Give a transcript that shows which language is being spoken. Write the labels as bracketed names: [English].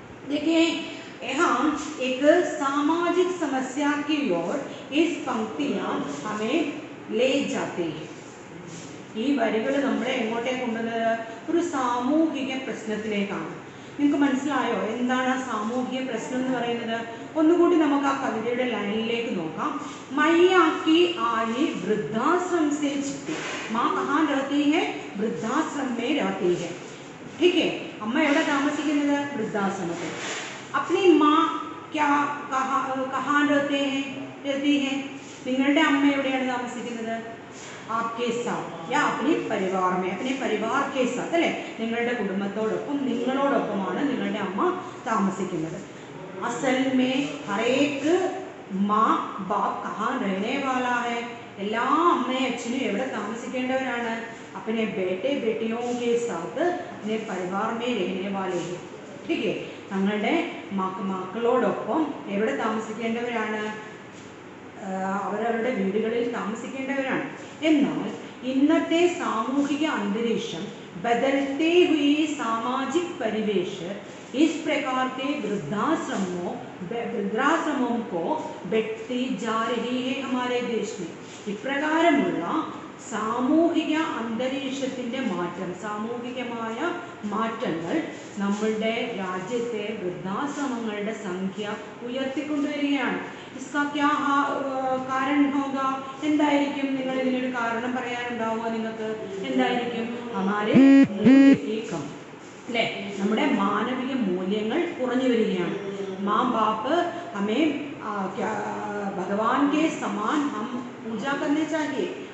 [Hindi] देखिए, यहाँ एक सामाजिक समस्या की ओर इस पंक्तियाँ हमें ले जाते हैं. [Malayalam] ഈ വരികൾ നമ്മളെ എങ്ങോട്ടേ കൊണ്ടുവന്നത്? ഒരു സാമൂഹിക പ്രശ്നത്തിലേക്കാണ്. നിങ്ങൾക്ക് മനസ്സിലായോ എന്താണ് ആ സാമൂഹിക പ്രശ്നം എന്ന് പറയുന്നത്? ഒന്നുകൂടി നമുക്ക് ആ കവിതയുടെ ലൈനിലേക്ക് നോക്കാം. [Hindi] मैया की आई वृद्धाश्रम से चिट्ठी. माँ कहाँ रहती है? वृद्धाश्रम में रहती है. ठीक है, [Malayalam] അമ്മ എവിടെ താമസിക്കുന്നത്? വൃദ്ധാശ്രമത്തിൽ. [Hindi] अपनी माँ क्या कहाँ रहती है? [Malayalam] നിങ്ങളുടെ അമ്മ എവിടെയാണ് താമസിക്കുന്നത്? [Hindi] आपके साथ या अपने परिवार में, अपने परिवार के साथ [Malayalam] അല്ലേ, നിങ്ങളുടെ കുടുംബത്തോടൊപ്പം, നിങ്ങളോടൊപ്പമാണ് നിങ്ങളുടെ അമ്മ താമസിക്കുന്നത്. [Hindi] असल में हर एक माँ बाप कहाँ रहने वाला है? [Malayalam] എല്ലാ അമ്മയും അച്ഛനും എവിടെ താമസിക്കേണ്ടവരാണ്? [Hindi] अपने बेटे बेटियों के साथ अपने परिवार में रहने वाले हैं. ठीक है, [Malayalam] തങ്ങളുടെ മക്കളോടൊപ്പം എവിടെ താമസിക്കേണ്ടവരാണ്? അവരവരുടെ വീടുകളിൽ താമസിക്കേണ്ടവരാണ്. എന്നാൽ ഇന്നത്തെ സാമൂഹിക അന്തരീക്ഷം, [Hindi] बदलते हुए सामाजिक परिवेश इस प्रकार के वृद्धाश्रमों को बढ़ती जा रही है हमारे देश में. [Malayalam] ഇപ്രകാരമുള്ള സാമൂഹിക അന്തരീക്ഷത്തിൻ്റെ മാറ്റം, സാമൂഹികമായ മാറ്റങ്ങൾ നമ്മളുടെ രാജ്യത്തെ വൃദ്ധാശ്രമങ്ങളുടെ സംഖ്യ ഉയർത്തിക്കൊണ്ടുവരികയാണ്. [Hindi] इसका क्या कारण होगा? [Malayalam] എന്തായിരിക്കും? നിങ്ങൾ ഇതിനൊരു കാരണം പറയാനുണ്ടാവുക നിങ്ങൾക്ക്? എന്തായിരിക്കും? [Hindi] हमारे [Malayalam] മൂല്യം അല്ലേ, നമ്മുടെ മാനവിക മൂല്യങ്ങൾ കുറഞ്ഞു വരികയാണ്. [Hindi] माँ बाप हमें क्या भगवान के समान हम पूजा करने चाहिए.